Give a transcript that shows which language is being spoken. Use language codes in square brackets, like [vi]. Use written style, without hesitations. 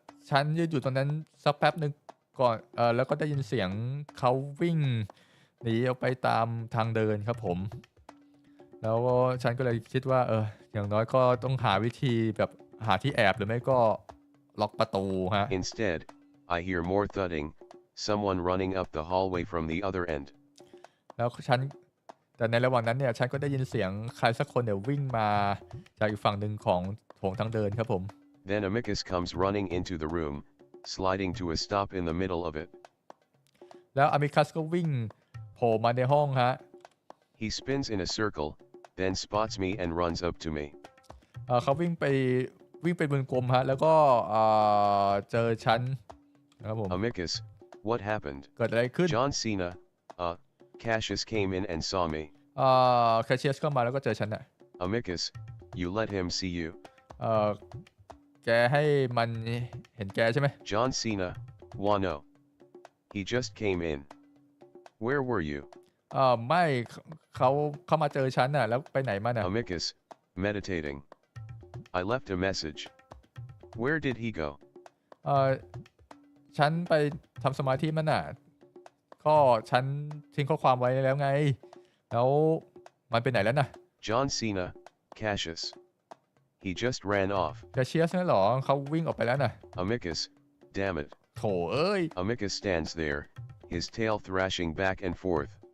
[th] ฉันยืนอยู่ตรงนั้นสักแป๊บหนึ่งก่อนแล้วก็ได้ยินเสียงเขาวิ่งหนีออกไปตามทางเดินครับผมแล้วฉันก็เลยคิดว่าอย่างน้อยก็ต้องหาวิธีแบบหาที่แอบหรือไม่ก็ล็อกประตูฮะ [en] Instead, I hear more thudding, someone running up the hallway from the other end. [th] แล้วแต่ในระหว่างนั้นเนี่ยฉันก็ได้ยินเสียงใครสักคนเนี่ยวิ่งมาจากอีกฝั่งหนึ่งของโถงทางเดินครับผม [en] Then Amicus comes running into the room, sliding to a stop in the middle of it. [th] แล้วอมิคัสก็วิ่งโผล่มาในห้องฮะ [en] He spins in a circle, then spots me and runs up to me. [th] เขาวิ่งไปวงกลมฮะแล้วก็เจอฉันครับผม [en] Amicus, what happened? [th] เกิดอะไรขึ้น [en] John Cena, Cassius came in and saw me. [th] แคชเชียสเข้ามาแล้วก็เจอฉันน่ะ [en] Amicus, you let him see you. [th] แกให้มันเห็นแกใช่ไหม [en] John Cena, Wano. He just came in. Where were you? [th] ไม่เขามาเจอฉันน่ะแล้วไปไหนมาน่ะ [en] Amicus, meditating. I left a message. Where did he go? [th] ฉันไปทำสมาธิมันน่ะก็ฉันทิ้งข้อความไว้แล้วไงแล้วมันไปไหนแล้วน่ะ [en] John Cena, Cassius. He just ran off. [th] แคชเชียสนั่นหรอเขาวิ่งออกไปแล้วน่ะ [en] Amicus, damn it. [th] โถเอ้ย [en] Amicus stands there, his tail thrashing back and forth.